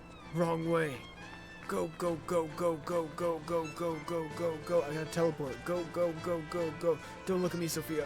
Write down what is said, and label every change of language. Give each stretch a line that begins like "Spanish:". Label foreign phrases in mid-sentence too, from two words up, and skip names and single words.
English: Wrong way. Go, go, go, go, go, go, go, go, go, go, go. I gotta teleport. Go, go, go, go, go. Don't look at me, Sophia.